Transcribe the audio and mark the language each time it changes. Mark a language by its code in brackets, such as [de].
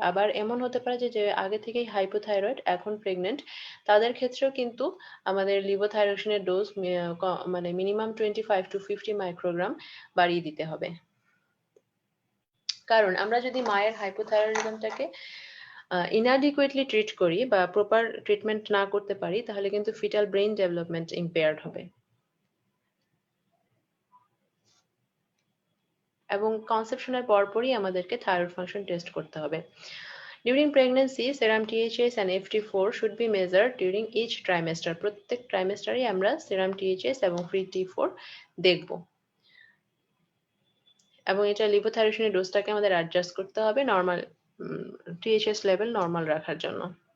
[bn] আবার এমন হতে পারে যে যে আগে থেকেই হাইপোথাইরয়েড এখন প্রেগনেন্ট, তাদের ক্ষেত্রেও কিন্তু আমাদের লিভোথাইরোক্সিনের ডোজ মানে মিনিমাম 25 to 50 মাইক্রোগ্রাম বাড়িয়ে দিতে হবে। কারণ আমরা যদি মায়ের হাইপোথাইরয়েডিজমটাকে ইনঅ্যাডিকুয়েটলি ট্রিট করি বা প্রপার ট্রিটমেন্ট না করতে পারি, তাহলে কিন্তু ফিটাল ব্রেইন ডেভেলপমেন্ট ইম্পেয়ার্ড হবে। এবং কনসেপশনের পরপরই আমাদেরকে থাইরয়েড ফাংশন টেস্ট করতে হবে। [en] During pregnancy, serum THS and FT4 should be measured during each trimester. [bn] প্রত্যেক ট্রাইমেস্টারে আমরা serum THS এবং free T4 দেখব। এবং এটা লিভোথাইরোসিনের ডোজটাকে আমাদের অ্যাডজাস্ট করতে হবে নরমাল THS লেভেল নরমাল রাখার জন্য।